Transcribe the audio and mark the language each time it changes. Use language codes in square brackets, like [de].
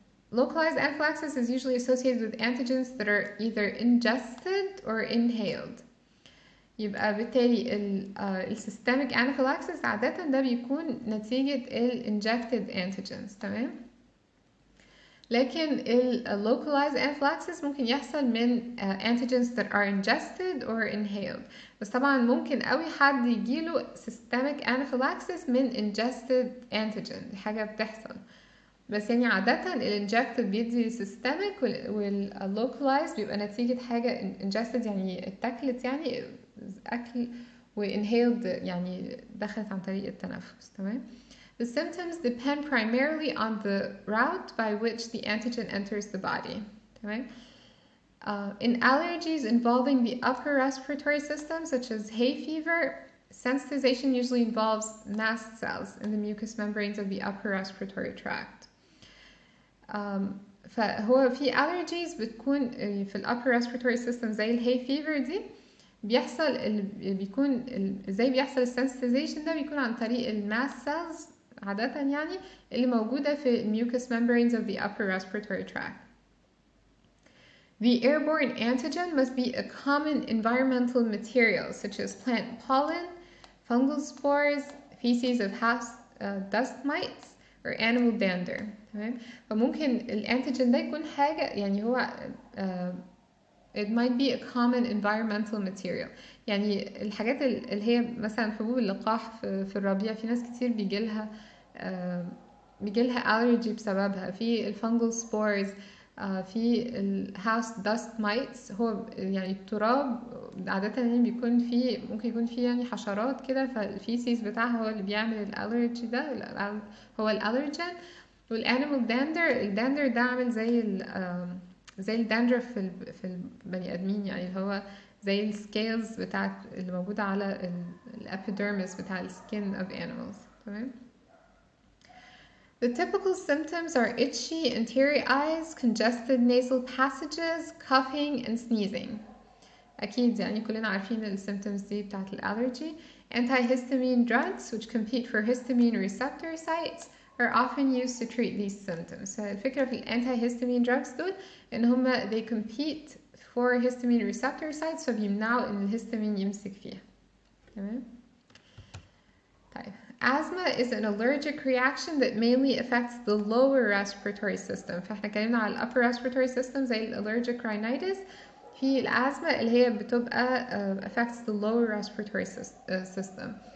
[en] Localized anaphylaxis is usually associated with antigens that are either ingested or inhaled. [ar] يبقى بالتالي السيستميك anaphylaxis عادة ده بيكون نتيجة injected antigens. تمام. لكن [en] localized anaphylaxis [ar] ممكن يحصل من [en] antigens that are ingested or inhaled. [ar] بس طبعا ممكن قوي حد يجيله systemic anaphylaxis من ingested antigen، دي حاجة بتحصل. بس يعني عادة الانجكتد بيدي systemic والlocalized بيبقى نتيجة حاجة ingested يعني اتاكلت، يعني أكل، وinhaled يعني دخلت عن طريق التنفس. تمام. [en] The symptoms depend primarily on the route by which the antigen enters the body. [ar] تمام. [en] In allergies involving the upper respiratory system, such as hay fever, sensitization usually involves mast cells in the mucous membranes of the upper respiratory tract. [ar] فهو في allergies بتكون في ال upper respiratory system زي الهاي فيفر دي بيحصل بيكون ازاي بيحصل السنسيتيزيشن ده؟ بيكون عن طريق الماس سيلز عادة يعني اللي موجودة في [en] mucous membranes of the upper respiratory tract. The airborne antigen must be a common environmental material such as plant pollen, fungal spores, feces of house dust mites, or animal dander. [ar] تمام. فممكن الانتيجين ده يكون حاجة يعني هو [en] it might be a common environmental material. [ar] يعني الحاجات اللي هي مثلا حبوب اللقاح في الربيع في ناس كتير بيجيلها allergy بسببها، في الفانجل سبورز، في الهاوس داست مايتس. هو يعني التراب عادة يعني بيكون فيه ممكن يكون فيه يعني حشرات كده، فالفيسيس بتاعها هو اللي بيعمل الالرجي ده، هو الالرجين. والانيمال الداندر ده عامل زي الداندرف في البني ادمين، يعني اللي هو زي السكيلز بتاعت اللي موجودة على الابيديرمس بتاع السكين of animals. تمام. [en] The typical symptoms are itchy and teary eyes, congested nasal passages, coughing and sneezing. [ar] أكيد يعني كلنا عارفين ال symptoms دي بتاعت الالرجي. [en] Antihistamine drugs, which compete for histamine receptor sites, are often used to treat these symptoms. [ar] فالفكرة في antihistamine drugs دول إن هما [en] they compete for histamine receptor sites [ar] فبيمنعوا إن الهستامين يمسك فيها. تمام؟ طيب. [en] Asthma is an allergic reaction that mainly affects the lower respiratory system. [ar] فاحنا اتكلمنا على upper respiratory system زي allergic rhinitis. في الأزمة اللي هي بتبقى [en] affects the lower respiratory system.